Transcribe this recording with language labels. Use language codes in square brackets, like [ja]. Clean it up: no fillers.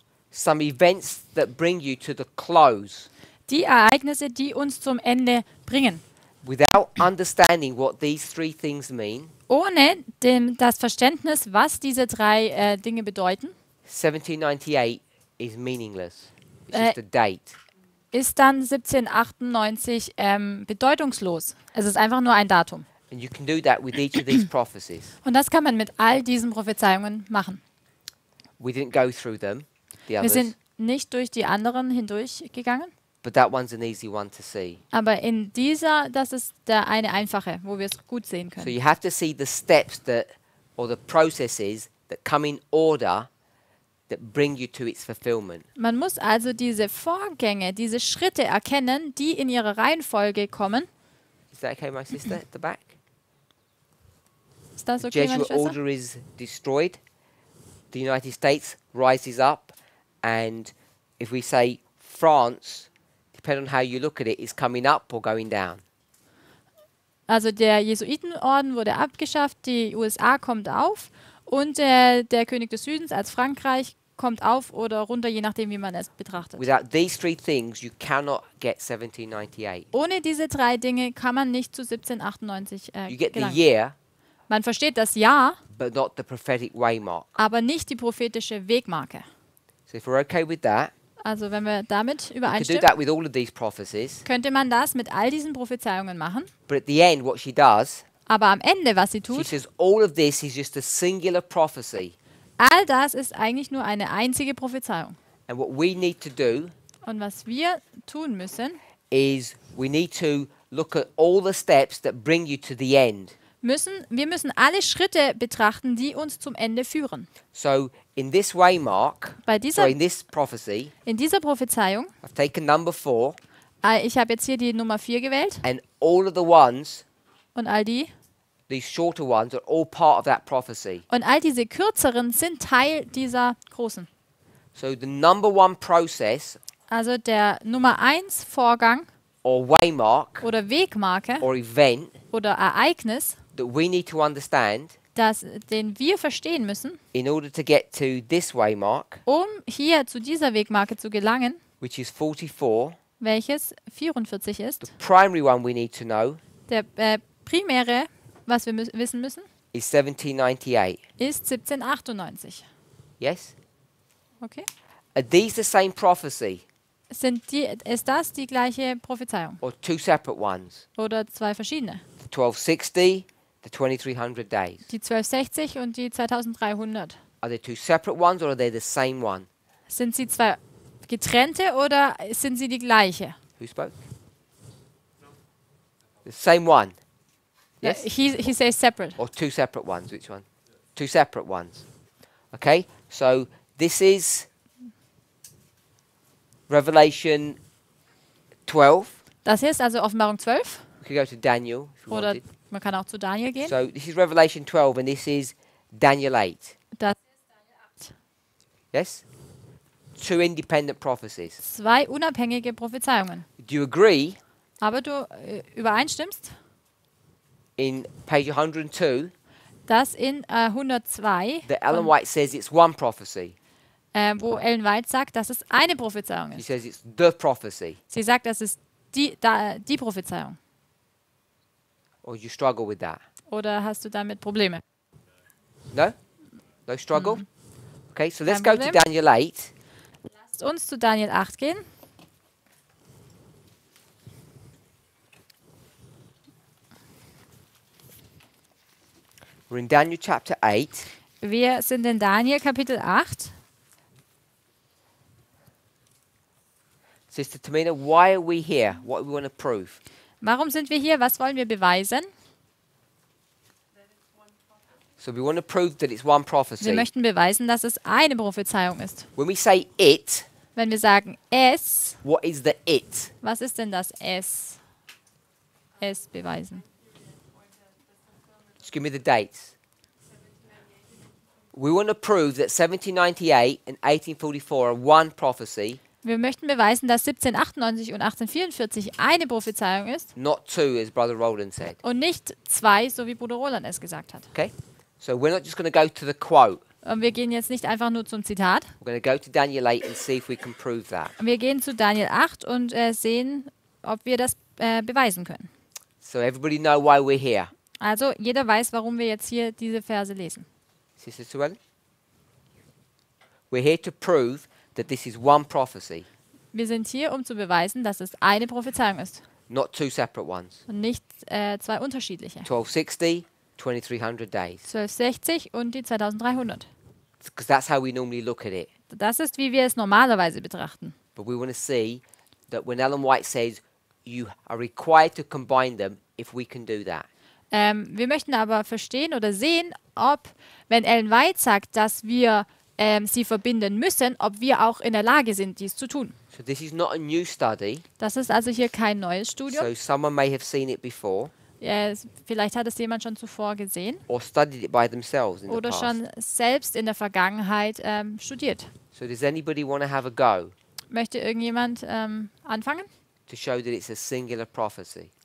[en] some events that bring you to the close. [de] die Ereignisse, die uns zum Ende bringen. [en] Without understanding what these 3 things mean, [de] Ohne das Verständnis, was diese 3 Dinge bedeuten, [en] 1798 is meaningless. It's Äh, just a date. [de] ist dann 1798 bedeutungslos. Es ist einfach nur ein Datum. [en] And you can do that with each of these prophecies. [de] Und das kann man mit all diesen Prophezeiungen machen. [en] We didn't go through them, the [de] Wir [en] others, [de] sind nicht durch die anderen hindurchgegangen, [en] but that one's an easy one to see. [de] aber in dieser, das ist der eine einfache, wo wir es gut sehen [en] So [de] können. [en] you have to see the steps that, or the processes that come in order that bring you to its fulfillment. [de] Man muss also diese Vorgänge, diese Schritte erkennen, die in ihrer Reihenfolge kommen. [en] Is that okay, my sister, at the back? [de] Ist das [en] The [de] okay, meine [en] Jesuit [de] Schwester? [en] order is destroyed. The United States rises up, and if we say France, depending on how you look at it, is coming up or going down. [de] Also der Jesuitenorden wurde abgeschafft, die USA kommt auf und der König des Südens als Frankreich kommt auf oder runter, je nachdem, wie man es betrachtet. [en] Without these three things, you cannot get 1798. [de] Ohne diese drei Dinge kann man nicht zu 1798 [en] You get the [de] gelangen. [en] year, [de] Man versteht das Jahr, [en] but not the prophetic waymark. [de] aber nicht die prophetische Wegmarke. [en] So if we're okay with that, [de] Also wenn wir damit [en] we could do [de] übereinstimmen, [en] that with all of these prophecies. [de] könnte man das mit all diesen Prophezeiungen machen. [en] But at the end, what she does, [de] Aber am Ende, was sie [en] she [de] tut, [en] says all of this is just a singular prophecy. [de] all das ist eigentlich nur eine einzige Prophezeiung. [en] And what we need to do [de] Und was wir tun müssen, [en] is we need to look at all the steps that bring you to the end. [de] wir müssen alle Schritte betrachten, die uns zum Ende führen. [en] So in this waymark, [de] Bei dieser, [en] sorry, in this prophecy, [de] in dieser Prophezeiung, [en] I've taken number 4, [de] ich habe jetzt hier die Nummer 4 gewählt [en] and all of the ones, [de] und all die. [en] these shorter ones, are all part of that prophecy. [de] Und all diese kürzeren sind Teil dieser großen. [en] So the number 1 process [de] Also der Nummer 1 Vorgang [en] or waymark [de] oder Wegmarke [en] or event [de] oder Ereignis, [en] that we need to understand [de] den wir verstehen müssen, [en] in order to get to this waymark, [de] um hier zu dieser Wegmarke zu gelangen, [en] which is 44, [de] welches 44 ist. [en] the primary one we need to know [de] Der primäre, was wir wissen müssen, [en] is 1798. [de] ist 1798. [en] Yes? Okay? Are these the same prophecy [de] Ist das die gleiche Prophezeiung [en] or two separate ones? [de] oder zwei verschiedene? [en] The 1260, the 2300 days. [de] Die 1260 und die 2300. [en] Are they two separate ones or are they the same one? [de] Sind sie zwei getrennte oder sind sie die gleiche? [en] Who spoke? The same one. Yes? He says separate. Or two separate ones? Which one? Two separate ones. Okay, so this is Revelation 12. [de] Das hier ist also Offenbarung 12 [en] We could go to Daniel if you [de] oder [en] wanted. [de] man kann auch zu Daniel gehen. [en] So this is Revelation 12 and this is Daniel 8. [de] Das [en] Yes? Two independent prophecies. [de] zwei unabhängige Prophezeiungen. [en] Do you agree [de] Aber du übereinstimmst, [en] in page 102 [de] dass in 102, [en] that Ellen White says it's one prophecy? [de] wo Ellen White sagt, dass es eine Prophezeiung [en] She [de] ist. [en] says it's the prophecy. [de] Sie sagt, das ist die Prophezeiung. [en] Or you struggle with that? [de] Oder hast du damit Probleme? [en] No? No struggle? Okay, so let's [de] Kein [en] go to [de] Problem. [en] Daniel 8. [de] Lasst uns zu Daniel 8 gehen. [en] We're in Daniel chapter 8. [de] Wir sind in Daniel Kapitel 8. [en] Sister Tamina, why are we here? What do we want to prove? [de] Warum sind wir hier? Was wollen wir beweisen? [en] So we want to prove that it's one [de] Wir [en] prophecy. [de] möchten beweisen, dass es eine Prophezeiung ist. [en] When we say it, [de] Wenn wir sagen es, [en] what is the it? [de] was ist denn das es? Es beweisen. [en] Just give me the dates. We want to prove that 1798 and 1844 are one prophecy, [de] Wir möchten beweisen, dass 1798 und 1844 eine Prophezeiung ist [en] not two, as Brother Roland said. [de] und nicht zwei, so wie Bruder Roland es gesagt hat. [en] Okay? So we're not just going to go to the quote. [de] Und wir gehen jetzt nicht einfach nur zum Zitat. [en] We're going to go to Daniel 8 and see if we can prove that. [de] Wir gehen zu Daniel 8 und sehen, ob wir das beweisen können. [en] So everybody know why we're here. [de] Also jeder weiß, warum wir jetzt hier diese Verse lesen. [en] Sister Suellen? We're here to prove that this is one prophecy, [de] Wir sind hier, um zu beweisen, dass es eine Prophezeiung ist [en] not two separate ones. [de] und nicht zwei unterschiedliche. [en] 1260, 2300 days. [de] 1260 und die 2300. [en] because that's how we normally look at it. [de] Das ist, wie wir es normalerweise betrachten. [en] But we want to see that when Ellen White says you are required to combine them, if we can do that. [de] Wir möchten aber verstehen oder sehen, ob, wenn Ellen White sagt, dass wir sie verbinden müssen, ob wir auch in der Lage sind, dies zu tun. [en] So this is not a new study. [de] Das ist also hier kein neues Studium. [en] So someone may have seen it before [de] Vielleicht hat es jemand schon zuvor gesehen [en] or studied it by themselves in the [de] oder [en] past. [de] schon selbst in der Vergangenheit studiert. [en] So does anybody want to have a go [de] Möchte irgendjemand anfangen? [en] to show that it's a singular prophecy?